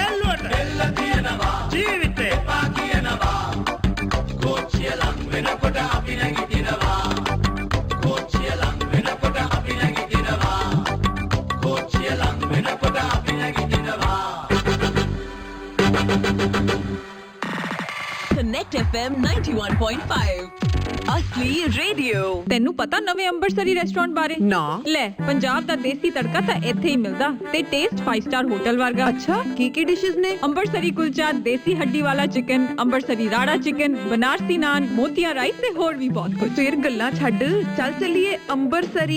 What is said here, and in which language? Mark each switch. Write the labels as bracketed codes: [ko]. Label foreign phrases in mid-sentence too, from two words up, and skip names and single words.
[si] ජීවිතේ පා කියනවා කෝච්චිය ලං වෙනකොට අපි නැගිටිනවා කෝච්චිය ලං වෙනකොට අපි නැගිටිනවා කෝච්චිය ලං වෙනකොට අපි නැගිටිනවා [hi] Connect FM 91.5 असली रेडियो [pa] ਤੈਨੂੰ ਪਤਾ ਨਵੇਂ ਅੰਬਰਸਰੀ ਰੈਸਟੋਰੈਂਟ ਬਾਰੇ ਨਾ ਲੈ ਪੰਜਾਬ ਦਾ ਦੇਸੀ ਤੜਕਾ ਤਾਂ ਇੱਥੇ ਹੀ ਮਿਲਦਾ ਤੇ ਟੇਸਟ 5 ਸਟਾਰ ਹੋਟਲ ਵਰਗਾ ਅੱਛਾ ਕੀ ਡਿਸ਼ਸ ਨੇ ਅੰਬਰਸਰੀ ਕੁਲਚਾ ਦੇਸੀ ਹੱਡੀ ਵਾਲਾ ਚਿਕਨ ਅੰਬਰਸਰੀ ਰਾੜਾ ਚਿਕਨ ਬਨਾਰਸੀ ਨਾਨ ਮੋਤੀਆ ਰਾਈਸ ਤੇ ਹੋਰ ਵੀ ਬਹੁਤ ਕੁਝ ਫਿਰ ਗੱਲਾਂ ਛੱਡ ਚੱਲ ਚੱਲੀਏ ਅੰਬਰਸਰੀ